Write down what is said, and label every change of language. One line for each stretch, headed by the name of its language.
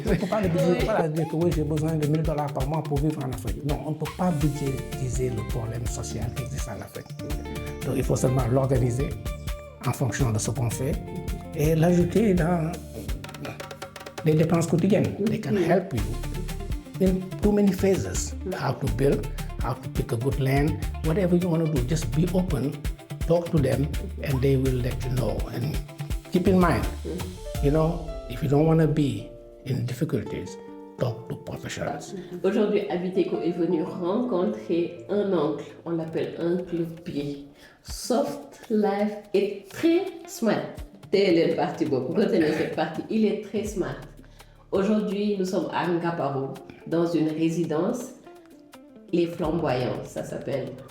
French: Il ne faut pas dire que oui, j'ai besoin de 1000 $ par mois pour vivre en Afrique. Non, on ne peut pas budgétiser le problème social qui existe en Afrique. Donc il faut seulement l'organiser en fonction de ce qu'on fait et l'ajouter dans les dépenses quotidiennes.
English: They can help you in too many phases. How to build, how to pick a good land, whatever you want to do, just be open, talk to them and they will let you know. And keep in mind, you know, if you don't want to be in difficulties, talk to professionals.
French: Aujourd'hui, Abiteco est venu rencontrer un oncle, on l'appelle Oncle Pi. Soft Life est très smart. Telle partie, retenez cette partie, il est très smart. Aujourd'hui, nous sommes à Ngaparo, dans une résidence, les Flamboyants, ça s'appelle.